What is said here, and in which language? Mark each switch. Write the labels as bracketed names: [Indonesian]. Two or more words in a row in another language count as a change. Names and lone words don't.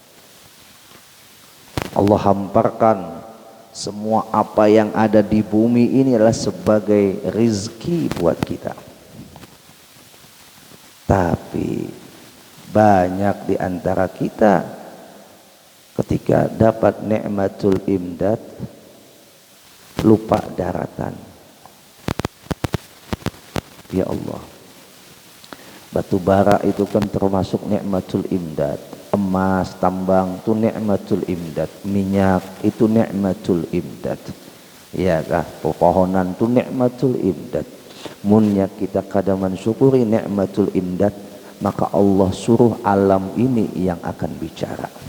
[Indonesian] Allah hamparkan semua apa yang ada di bumi ini adalah sebagai rezeki buat kita. Tapi banyak di antara kita ketika dapat [Arabic] نعمة الإمداد, [Indonesian] lupa daratan. Ya Allah, batu bara itu kan termasuk [Arabic] نعمة الإمداد. [Indonesian] Emas, tambang itu [Arabic] نعمة الإمداد. [Indonesian] Minyak itu [Arabic] نعمة الإمداد. [Indonesian] Ya kah? Pepohonan itu [Arabic] نعمة الإمداد. [Indonesian] Munnya kita kada mensyukuri [Arabic] نعمة الإمداد, [Indonesian] maka Allah suruh alam ini yang akan bicara.